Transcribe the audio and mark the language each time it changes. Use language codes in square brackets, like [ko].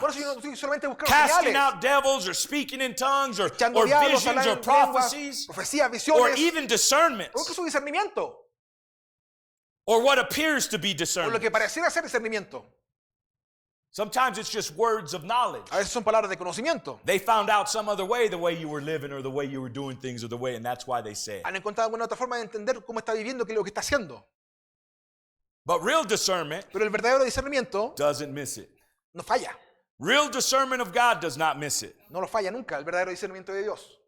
[es] Por eso yo no estoy solamente buscando [en] Casting [es] señales. [en] out devils or speaking in tongues or [es] Echando diablos, hablando [en] or [es] en lenguas, [en] prophecies [es] profecías, [en] or [es] visiones, [en] even [es] o [en] discernments [es] incluso discernimiento, [en] or what appears to be [es] o lo [en] discernment. [es] que pareciera ser discernimiento. [en] Sometimes it's just words of knowledge. [es] A veces son palabras de conocimiento. [en] They found out some other way, the way you were living or the way you were doing things or the way, and that's why they say it. [es] Han encontrado alguna otra forma de entender cómo está viviendo, qué es lo que está haciendo. [en] But real discernment [es] Pero el verdadero discernimiento [en] doesn't miss it. [es] no falla. [en] Real discernment of God does not miss it. [es] No lo falla nunca, el verdadero discernimiento de Dios.